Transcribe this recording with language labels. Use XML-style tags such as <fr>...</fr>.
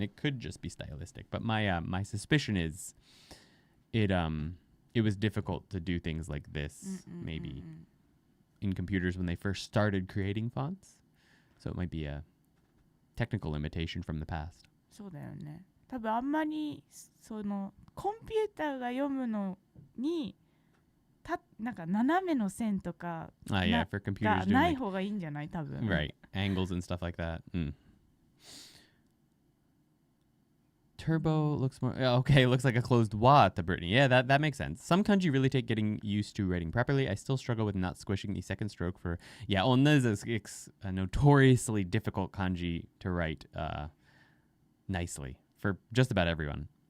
<en>It could just be stylistic, but my suspicion is it was difficult to do things like this maybe in computers when they first started creating fonts. So it might be a technical limitation from the past.</en> <ja>そうだよね。多分あんまりそのコンピューターが読むのになんか斜めの線とか</ja> <en>yeah, for computers</en> <ja>がない方がいいんじゃない多分。</ja> <en>Right. Angles and stuff like that. Turbo looks more... Okay, looks like a closed wa at the Brittany. Yeah, that makes sense. Some kanji really take getting used to writing properly. I still struggle with not squishing the second stroke for... Yeah, onna is a notoriously difficult kanji to write nicely for just about everyone.</en>